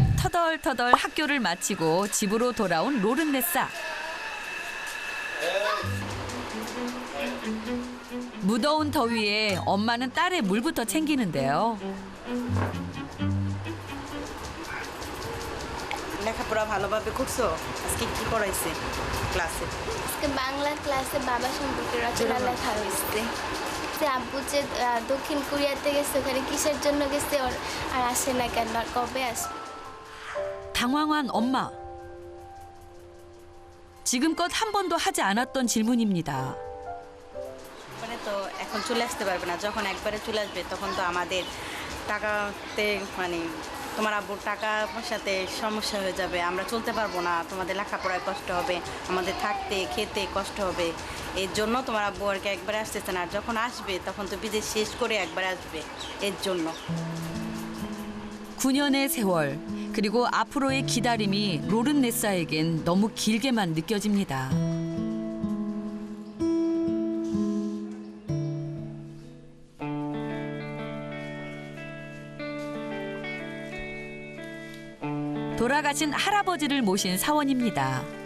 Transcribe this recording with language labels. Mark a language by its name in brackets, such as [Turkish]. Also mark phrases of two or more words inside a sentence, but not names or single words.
[Korean] 터덜터덜 학교를 마치고 집으로 돌아온 로른네사. 무더운 더위에 엄마는 딸의 물부터 챙기는데요. [Bangla] লেখাপড়া ভালোভাবে করছো? আজকে কি পড়াইছে ক্লাসে? আজকে বাংলা ক্লাসে বাবা সম্পর্কে রচনা লেখা হয়েছে। যে আব্বু যে দক্ষিণ কোরিয়াতে গেছে ওখানে কিসের জন্য গেছে আর আসে না কেন আর কবে আসবে? [Korean] 당황한 엄마. 지금껏 한 번도 하지 않았던 질문입니다. [Bangla] মানে তো এখন চলে আসতে পারবে না, যখন একবারে চলে আসবে তখন তো আমাদের টাকাতে মানে তোমার আব্বুর টাকা পয়সাতে সমস্যা হয়ে যাবে, আমরা চলতে পারবো না, তোমাদের লেখাপড়ায় কষ্ট হবে, আমাদের থাকতে খেতে কষ্ট হবে। এর জন্য তোমার আব্বু আর কি একবারে আসতেছে না, আর যখন আসবে তখন তো বিদেশ শেষ করে একবারে আসবে এর জন্য। [Korean] 9년의 세월, 그리고 앞으로의 기다림이 로른네사에겐 너무 길게만 느껴집니다. 돌아가신 할아버지를 모신 사원입니다.